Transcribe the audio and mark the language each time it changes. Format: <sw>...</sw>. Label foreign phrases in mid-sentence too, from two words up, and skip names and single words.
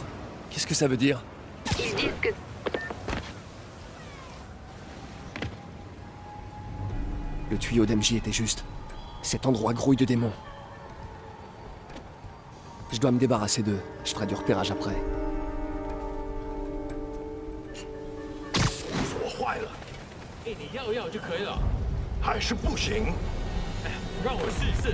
<fr>Qu'est-ce que ça veut dire? Ils disent que... Le tuyau d'MJ était juste. Cet endroit grouille de démons. Je dois me débarrasser d'eux. Je ferai du repérage après.</fr> <zh>锁坏了，你要要就可以了，还是不行？哎，让我试一试。</zh>